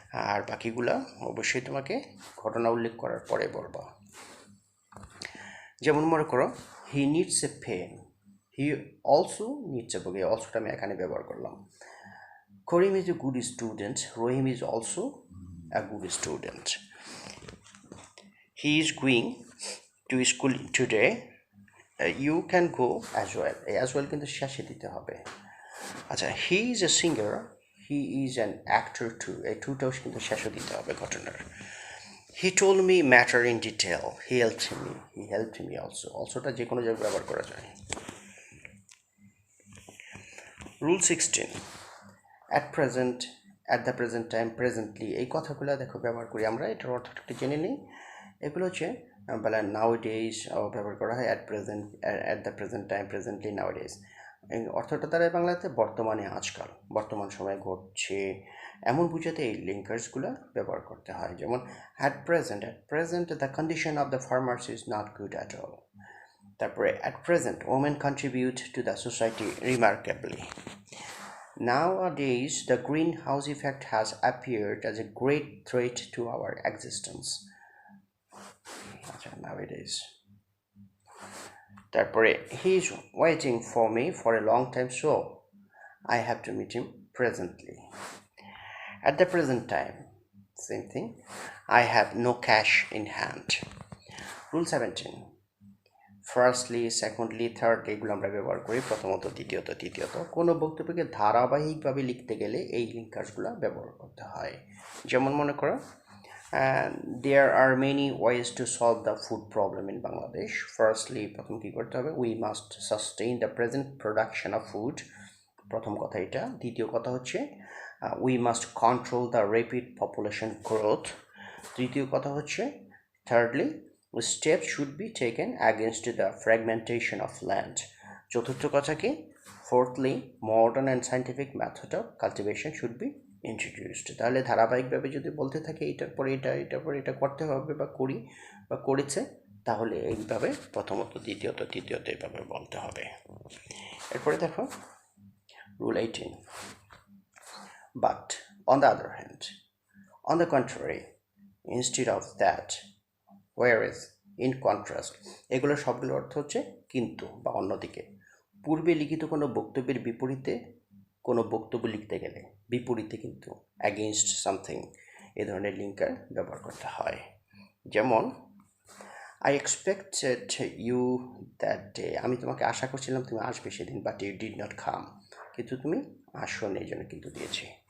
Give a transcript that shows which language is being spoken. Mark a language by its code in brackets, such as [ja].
[bn] আর বাকিগুলা অবশ্যই তোমাকে ঘটনা উল্লেখ করার পরে বলবা। যেমন মনে করো, [en] He needs a pen, he also needs a book. [bn] এই অলসোটা আমি এখানে ব্যবহার করলাম। [en] Karim is a good student, Rahim is also a good student. He is going to school today. You can go as well. [bn] As well কিন্তু শেষে দিতে হবে। [en] আচ্ছা, he is a singer, he is an actor too. [bn] এই টুটাও কিন্তু শেষে দিতে হবে ঘটনার। [en] He told me matter in detail. He helped me also. [bn] অলসোটা যে কোনো জায়গায় ব্যবহার করা যায়। [en] rule 16, at the present time, presently, [bn] এই কথাগুলো দেখো ব্যবহার করি আমরা। এটার অর্থটা একটু জেনে নিই। এগুলো হচ্ছে বলে নাউডেজ ব্যবহার করা হয়, [en] at the present time, presently, nowadays। [bn] এই অর্থটা দ্বারা বাংলাতে বর্তমানে, আজকাল, বর্তমান সময়ে ঘটছে, এমন বুঝাতে এই লিঙ্কার্সগুলো ব্যবহার করতে হয়। [en] যেমন at present the condition of the farmers is not good at all. তারপরে at present, women contribute to the society remarkably. Nowadays, the greenhouse effect has appeared as a great threat to our existence. Nowadays. তারপরে, he is waiting for me for a long time, so I have to meet him presently. At the present time, same thing. I have no cash in hand. Rule 17. Firstly, secondly, thirdly [bn] এগুলো আমরা ব্যবহার করি প্রথমত, দ্বিতীয়ত, তৃতীয়ত। কোনো বক্তব্যকে ধারাবাহিকভাবে লিখতে গেলে এই লিঙ্কার্সগুলো ব্যবহার করতে হয়। [en] যেমন মনে করো, there are many ways to solve the food problem in Bangladesh. Firstly [bn] প্রথম কী করতে হবে, [en] we must sustain the present production of food, [bn] প্রথম কথা এটা। দ্বিতীয় কথা হচ্ছে [en] We must control the rapid population growth. [bn] তৃতীয় কথা হচ্ছে [en] Thirdly steps should be taken against the fragmentation of land. [bn] চতুর্থ কথা কি, [en] fourthly modern and scientific method of cultivation should be introduced. [bn] তাহলে ধারাবাহিকভাবে যদি বলতে থাকে এটার পরে এটা, এটার পরে এটা করতে হবে বা করি বা করেছে, তাহলে এইভাবে প্রথমত, দ্বিতীয়ত, তৃতীয়ত এইভাবে বলতে হবে। এরপরে দেখো rule 18. [en] But on the other hand, on the contrary, instead of that, whereas, in contrast, [bn] এগুলো সবগুলোর অর্থ হচ্ছে কিন্তু বা অন্যদিকে। পূর্বে লিখিত কোনো বক্তব্যের বিপরীতে কোনো বক্তব্য লিখতে গেলে বিপরীতে কিন্তু [en] against something [bn] এ ধরনের লিঙ্কার ব্যবহার করতে হয়। যেমন [en] I expected you that day, [bn] আমি তোমাকে আশা করছিলাম তুমি আসবে সেদিন, [en] but you did not come, [bn] কিন্তু তুমি আসো না, এই জন্য কিন্তু দিয়েছি।